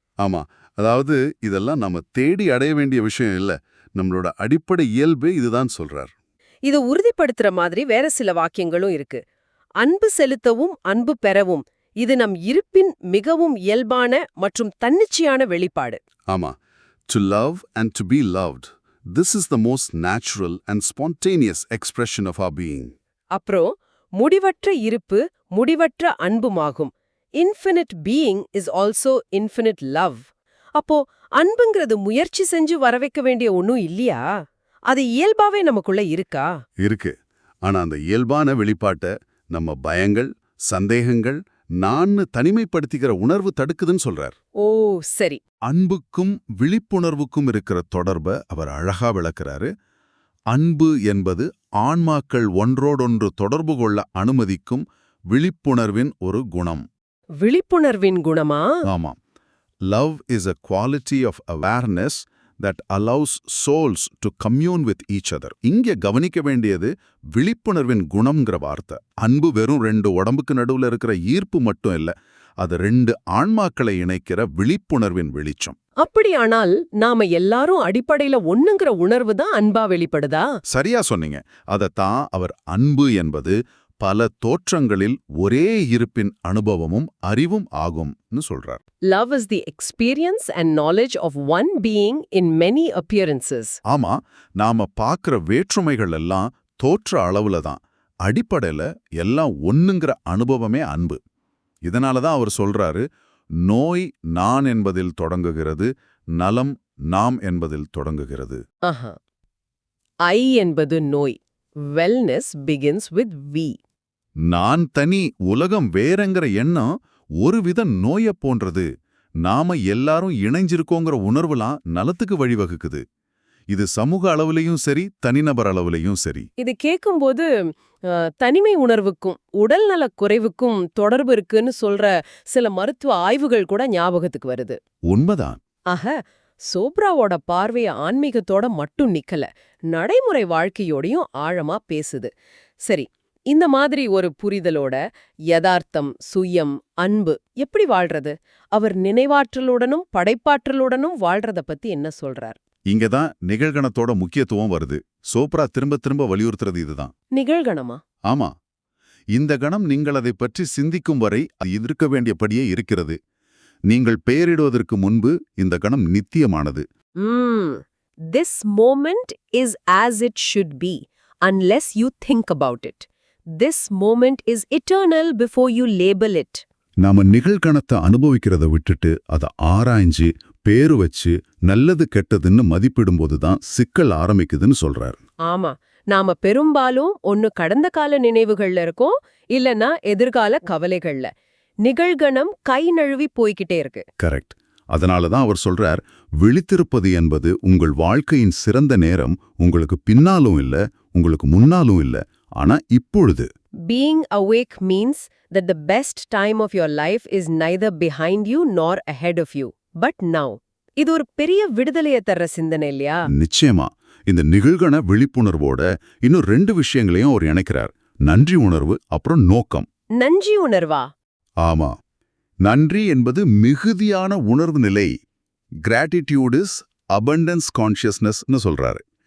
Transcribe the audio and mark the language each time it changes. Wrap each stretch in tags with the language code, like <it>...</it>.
<ta>ஆமா, அதாவது இதெல்லாம் நம்ம தேடி அடைய வேண்டிய விஷயம் இல்ல, நம்மளோட அடிப்படை இயல்பு இதுதான் சொல்றார். இதை உறுதிப்படுத்துற மாதிரி வேற சில வாக்கியங்களும் இருக்கு. அன்பு செலுத்தவும் அன்பு பெறவும், இது நம் இருப்பின் மிகவும் இயல்பான மற்றும் தன்னிச்சையான வெளிப்பாடு.</ta> <en>ஆமா. To love and to be loved. This is the most natural and spontaneous expression of our being.</en> <ta>அப்புறம் முடிவற்ற இருப்பு முடிவற்ற அன்புமாகும்.</ta> <en>Infinite being is also infinite love.</en> <ta>அப்போ அன்புங்கிறது முயற்சி செஞ்சு வரவைக்க வேண்டிய ஒன்னும் இல்லையா? அது இயல்பாவே நமக்குள்ள இருக்கா? இருக்கு. ஆனா அந்த இயல்பான வெளிப்பாட்டை நம்ம பயங்கள், சந்தேகங்கள், நான்னு தனிமைப்படுத்திக்கிற உணர்வு தடுக்குதுன்னு சொல்றார். ஓ சரி. அன்புக்கும் விழிப்புணர்வுக்கும் இருக்கிற தொடர்பை அவர் அழகா விளக்குறாரு. அன்பு என்பது ஆன்மாக்கள் ஒன்றோடொன்று தொடர்பு கொள்ள அனுமதிக்கும் விழிப்புணர்வின் ஒரு குணம். விழிப்புணர்வின் குணமா? ஆமாம்.</ta> <en>Love is a quality of awareness that allows souls to commune with each other.</en> <ta>இங்கே கவனிக்க வேண்டியது விழிப்புணர்வின் குணம்ங்கிற வார்த்தை. அன்பு வெறும் ரெண்டு உடம்புக்கு நடுவுல இருக்கிற ஈர்ப்பு மட்டும் இல்ல, அது ரெண்டு ஆன்மாக்களை இணைக்கிற விழிப்புணர்வின் வெளிச்சம். அப்படியானால் நாம எல்லாரும் அடிப்படையில ஒண்ணுங்கிற உணர்வு தான் அன்பா வெளிப்படுதா? சரியா சொன்னீங்க. அதத்தான் அவர் அன்பு என்பது பல தோற்றங்களில் ஒரே இருப்பின் அனுபவமும் அறிவும் ஆகும்னு சொல்றார்.</ta> <en>Love is the experience and knowledge of one being in many appearances.</en> <ta>ஆமா, நாம பார்க்கிற வேற்றுமைகள் எல்லாம் தோற்ற அளவுல தான். அடிப்படையில எல்லாம் ஒண்ணுங்கிற அனுபவமே அன்பு. இதனாலதான் அவர் சொல்றாரு, நோய் நான் என்பதில் தொடங்குகிறது, நலம் நாம் என்பதில் தொடங்குகிறது. ஐ என்பது நோய்.</ta> <en>Wellness begins with we.</en> <ta>நான் தனி, உலகம் வேறங்கிற எண்ணம் ஒருவித நோய போன்றது. நாம எல்லாரும் இணைஞ்சிருக்கோங்கிற உணர்வுலாம் நலத்துக்கு வழிவகுக்குது. இது சமூக அளவுலையும் சரி, தனிநபர் அளவுலையும் சரி. இது கேட்கும்போது தனிமை உணர்வுக்கும் உடல்நலக் குறைவுக்கும் தொடர்பு இருக்குன்னு சொல்ற சில மருத்துவ ஆய்வுகள் கூட ஞாபகத்துக்கு வருது. உண்மைதான். ஆக சோப்ராவோட பார்வை ஆன்மீகத்தோட மட்டும் நிக்கல, நடைமுறை வாழ்க்கையோடையும் ஆழமா பேசுது. சரி, இந்த மாதிரி ஒரு புரிதலோட யதார்த்தம், சுயம், அன்பு எப்படி வாழ்றது? அவர் நினைவாற்றலுடனும் படைப்பாற்றலுடனும் வாழ்றத பத்தி என்ன சொல்றார்? இங்கதான் நிகழ்கணத்தோட முக்கியத்துவம் வருது. சோப்ரா திரும்ப திரும்ப வலியுறுத்துறது இதுதான். நிகழ்கணமா? ஆமா, இந்த கணம் நீங்கள் அதை பற்றி சிந்திக்கும் வரை அது இருக்க வேண்டியபடியே இருக்கிறது. நீங்கள் பெயரிடுவதற்கு முன்பு இந்த கணம் நித்தியமானது.</ta> <en>This moment is as it should be, unless you think about it. This moment is eternal before you label it.</en> <ta>நாம நிகழ்கணத்தை அனுபவிக்கிறத விட்டுட்டு அதை ஆராய்ஞ்சு பேரு வச்சு நல்லது கெட்டதுன்னு மதிப்பிடும்போது தான் சிக்கல் ஆரம்பிக்குதுன்னு சொல்றார். ஆமா, நாம பெரும்பாலும் ஒன்னு கடந்த கால நினைவுகள்ல இருக்கோம், இல்லனா எதிர்கால கவலைகள்ல. நிகழ்கணம் கை நழுவி போய்கிட்டே இருக்கு. கரெக்ட். அதனாலதான் அவர் சொல்றார், விழித்திருப்பது என்பது உங்கள் வாழ்க்கையின் சிறந்த நேரம் உங்களுக்கு பின்னாலும் இல்ல, உங்களுக்கு முன்னாலும் இல்ல, ஆனா இப்பொழுது.</ta> <en>Being awake means that the best time of your life is neither behind you nor ahead of you, but now.</en> <ta>இது ஒரு பெரிய விடுதலைய தர்ற சிந்தனை இல்லையா? நிச்சயமா. இந்த நிகழ்கண விழிப்புணர்வோட இன்னும் 2 விஷயங்களையும் அவர் இணைக்கிறார். நன்றி உணர்வு, அப்புறம் நோக்கம். நன்றி உணர்வா? ஆமா, நன்றி என்பது மிகுதியான உணர்வு நிலை.</ta> <en>Gratitude is abundance கான்ஷியஸ்னஸ்னு சொல்றாரு.</en>